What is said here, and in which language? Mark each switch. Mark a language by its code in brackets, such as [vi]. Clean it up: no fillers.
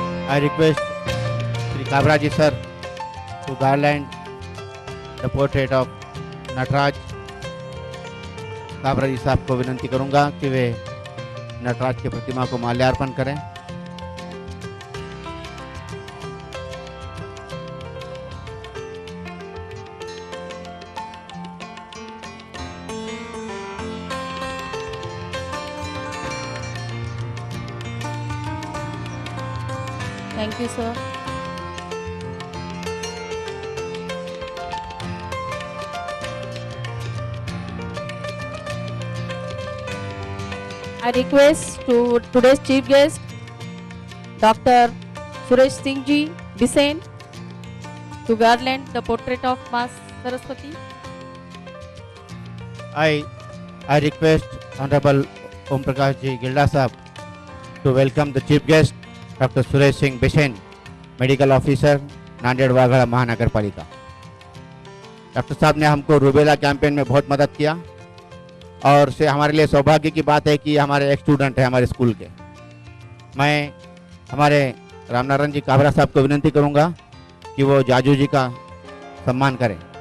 [en] I request Sri Kabra ji sir to garland the portrait of Nataraj. [hi] Kabra जी साहब को विनंती करूंगा कि वे नटराज की प्रतिमा को माल्यार्पण करें। [en] Thank you, sir. I request to today's chief guest, Dr. Suresh Singh Ji Bisen, to garland the portrait of Maa Saraswati. I request Honorable Om Prakash Ji Gilda Sahab to welcome the chief guest, Dr. Suresh Singh Bisen, medical officer, Nanded Waghada महानगर पालिका। [hi] Doctor साहब ने हमको rubella campaign में बहुत मदद किया और से हमारे लिए सौभाग्य की बात है कि हमारे एक स्टूडेंट है हमारे स्कूल के। मैं हमारे रामनारायण जी काबरा साहब को विनंती करूंगा कि वो जाजू जी का सम्मान करें।